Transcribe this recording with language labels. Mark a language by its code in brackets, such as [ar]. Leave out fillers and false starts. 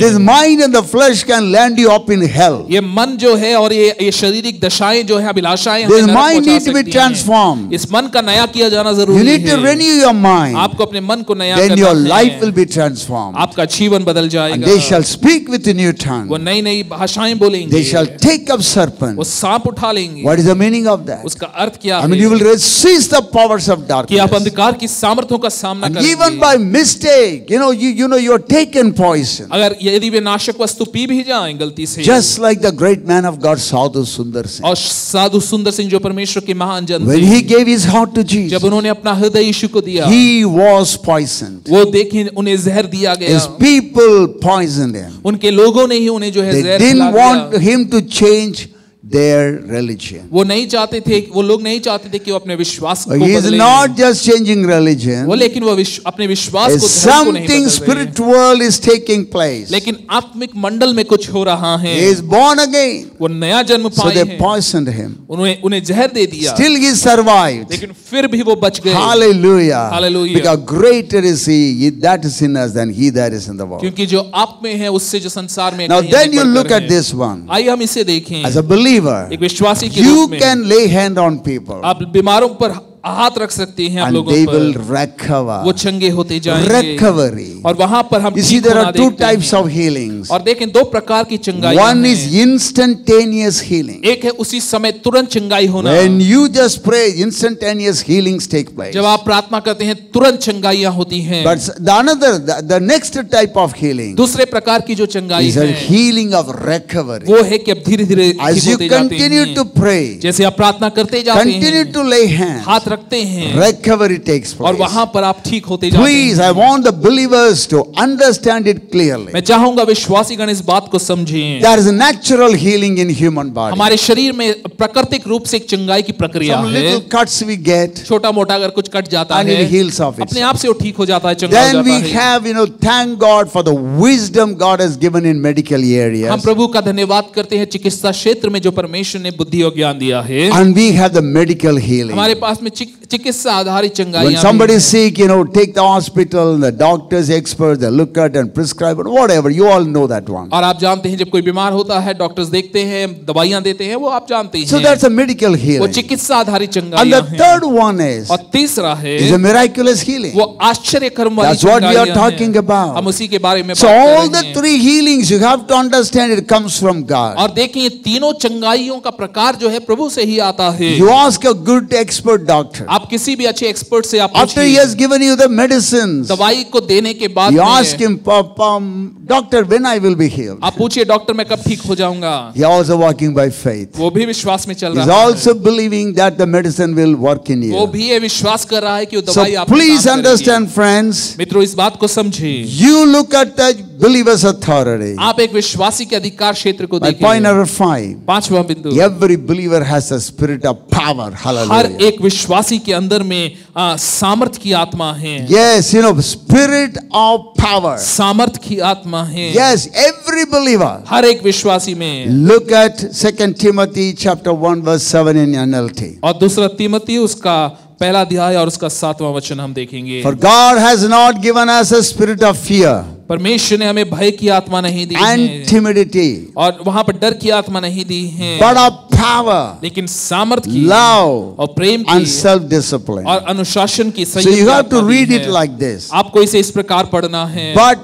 [en] This mind and the flesh can land you up in hell. [hi] ये मन जो है और ये शारीरिक दशाएं जो है अभिलाषाएं हमें [en] This [hi] नरक [en] mind [hi] पहुंचा [en] need to be [hi] सकती हैं। [en] transformed. [hi] इस मन का नया किया जाना [en] You [hi] जरूरी [en] need to [hi] है। [en] renew your mind. [hi] आपको अपने मन को नया [en] Then [hi] करना [en] your [hi] है। [en] life will be transformed. [hi] आपका जीवन बदल [en] And [hi] जाएगा। [en] they shall speak with a new tongue. [hi] वो नई नई भाषाएं बोलेंगे। [en] They shall take up [hi] वो [en] serpents. [hi] सांप उठा लेंगे। [en] What is the meaning of that? [hi] उसका अर्थ क्या [en] I mean, [hi] है? [en] you will resist the powers of [hi] कि आप [en] darkness. [hi] अंधकार की सामर्थ्यों का सामना [en] And [hi] करेंगे। [en] even by mistake, you are taken poison. [hi] अगर यदि वे नाशक वस्तु पी भी जाएं गलती से, [en] Just like the great man of God, Sadhu Sundar Singh. [hi] और साधु सुंदर सिंह जो परमेश्वर के महान जन [en] When [hi] थे, [en] he gave his heart to [hi] जब [en] Jesus, [hi] उन्होंने अपना हृदय यीशु को दिया, [en] he was poisoned. [hi] वो देखें उन्हें जहर दिया गया, [en] His people poisoned him. [hi] उनके लोगों ने ही उन्हें जो है [en] They [hi] जहर खिला [en] didn't want [hi] दिया। [en] him to change their religion. [hi] वो नहीं चाहते थे, वो लोग नहीं चाहते थे कि वो अपने विश्वास को [en] He is [hi] बदलें। [en] not just changing [hi] वो [en] religion. [hi] लेकिन वो अपने विश्वास को, धर्म को नहीं [en] Something [hi] बदल रहे। [en] spiritual is taking place. [hi] लेकिन आत्मिक मंडल में कुछ हो रहा है, [en] He is born again. [hi] वो नया जन्म [en] So [hi] पाए [en] they [hi] हैं, [en] poisoned him. [hi] उन्हें जहर दे दिया, [en] Still he survived. [hi] लेकिन फिर भी वो बच गए। [en] Hallelujah. Hallelujah. Because greater is he that is in us than he that is in the world. [hi] क्योंकि जो आप में है उससे जो संसार में [en] Now [hi] कहीं [en] then [hi] अधिक [en] you look [hi] बढ़कर [en] at [hi] है। [en] this one. [hi] आइए हम इसे देखें। [en] As a believer, [hi] एक विश्वासी के [en] you [hi] रूप में [en] can lay hand on people [hi] आप बीमारों पर हाथ रख सकते हैं, आप [en] and [hi] लोगों [en] they will [hi] पर, वो [en] recover. [hi] चंगे होते जाएंगे। [en] Recovery. [hi] और वहां पर हम [en] You see, [hi] ठीक [en] there [hi] होना [en] are two [hi] देखते [en] types [hi] हैं। [en] of healings. [hi] और देखें दो प्रकार की चंगाई [en] One [hi] हैं। [en] is instantaneous healing. [hi] एक है उसी समय तुरंत चंगाई होना। [en] When you just pray, instantaneous healings take place. [hi] जब आप प्रार्थना करते हैं तुरंत चंगाइयां होती हैं। [en] But the next type of healing [hi] दूसरे प्रकार की जो चंगाई [en] is a [hi] है [en] healing of recovery. [hi] वो है कि अब धीरे धीरे ठीक [en] As you [hi] होते जाते [en] continue [hi] हैं। [en] to pray, [hi] जैसे आप प्रार्थना करते जाते [en] continue [hi] हैं, [en] to lay hands, [hi] हाथ रखते हैं, [en] recovery takes [hi] और [en] place. [hi] वहां पर आप ठीक होते जाते [en] Please, I [hi] हैं। [en] want the believers to understand it clearly. [hi] मैं चाहूंगा विश्वासीगण इस बात को समझें। [en] There is a natural healing in human body. [hi] हमारे शरीर में प्राकृतिक रूप से एक चंगाई की प्रक्रिया [en] Some [hi] है। [en] little cuts we get, [hi] छोटा मोटा अगर कुछ कट जाता [en] and [hi] है [en] it heals of [hi] अपने [en] itself. [hi] आप से वो ठीक हो जाता है, चंगा हो [en] Then [hi] जाता [en] we [hi] है। [en] have, thank God for the wisdom God has given in medical [hi] हम [en] areas. [hi] प्रभु का धन्यवाद करते हैं चिकित्सा क्षेत्र में जो परमेश्वर ने बुद्धि और ज्ञान दिया है। [en] And we have the medical healing. [hi] हमारे पास में चिकित्सा आधारित [en] When [hi] चंगाइयां [en] somebody [hi] भी [en] is sick, take the hospital, the doctors, experts, they look at and prescribe, whatever. You all know that one. [hi] और आप जानते हैं जब कोई बीमार होता है डॉक्टर्स देखते हैं, दवाइयां देते हैं, वो आप जानते [en] So [hi] हैं। [en] that's a medical [hi] वो [en] healing. [hi] चिकित्सा आधारित [en] And the [hi] चंगाइयां हैं। [en] third one is [hi] और तीसरा है [en] a miraculous healing. [hi] वो आश्चर्य कर्म वाली [en] That's what we are [hi] चंगाइयां [en] talking [hi] हैं। [en] about. [hi] हम उसी के बारे में [en] So [hi] बात [en] all [hi] कर [en] the [hi] रहे हैं। [en] three healings, you have to understand it comes from God. [hi] और देखिए ये तीनों चंगाइयों का प्रकार जो है प्रभु से ही आता है। [en] You ask a good expert doctor. [hi] आप किसी भी अच्छे एक्सपर्ट से आप [en] After he [hi] पूछिए, [en] has given you the medicines, [hi] दवाई को देने के बाद [en] you [hi] में [en] ask him, doctor, when I will be healed? [hi] आप पूछिए डॉक्टर मैं कब ठीक हो जाऊंगा। [en] He also walking by faith. [hi] वो भी विश्वास में चल [en] He's [hi] रहा है, [en] also believing that the medicine will work in [hi] वो [en] you. [hi] भी ये विश्वास कर रहा है कि वो [en] So [hi] दवाई आप [en] please understand, friends, [hi] मित्रों इस बात को समझिए। [en] you look at the believer's authority. [hi] आप एक विश्वासी के अधिकार क्षेत्र को [en] My point [hi] देखिए। [en] number 5. [hi] पांचवा बिंदु, [en] Every believer has a spirit of power. [hi] हर [en] Hallelujah. [hi] एक विश्वासी के अंदर में सामर्थ की आत्मा है। [en] Yes, spirit of power. [hi] सामर्थ की आत्मा है। [en] Yes, every believer. [hi] हर एक विश्वासी में। [en] Look at 2 Timothy chapter 1 verse 7 in NLT. [hi] और दूसरा तीमोथी उसका पहला अध्याय और उसका 7वां वचन हम देखेंगे। [en] For God has not given us a spirit of fear [hi] परमेश्वर ने हमें भय की आत्मा नहीं दी [en] and [hi] है [en] timidity, [hi] और वहां पर डर की आत्मा नहीं दी है, [en] but of power, [hi] लेकिन सामर्थ की [en] love, [hi] और प्रेम [en] and self-discipline. [hi] और अनुशासन की [en] So [hi] संयम [en] you [hi] की [en] have to [hi] आत्मा दी [en] read it [hi] है। [en] like this. [hi] आपको इसे इस प्रकार पढ़ना है।